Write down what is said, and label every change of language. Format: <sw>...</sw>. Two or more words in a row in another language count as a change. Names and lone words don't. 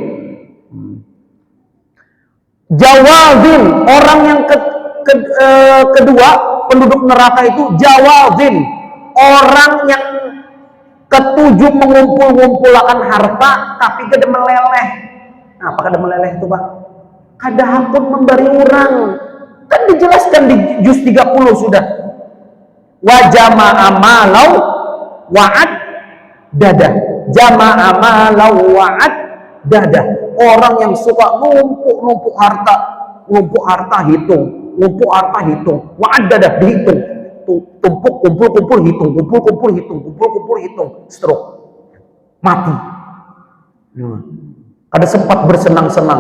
<bjn>Jawazin, orang yang kedua penduduk neraka itu jawazin, orang yang ketujuh mengumpul-ngumpulakan harta tapi kada meleleh. Apa kada meleleh itu Pak? Kada hakun memberi orang. Kan dijelaskan di juz 30 sudah.</bjn> <ar>Wa jama'a malau wa'ad dada. Jama'a malau wa'ad dada.</ar> <bjn>Orang yang suka numpuk harta hitung.</bjn> <ar>Wa'ad dada dihitung.</ar> <bjn>Tumpuk, kumpul, hitung, stroke, mati. Kada sempat bersenang-senang.</bjn>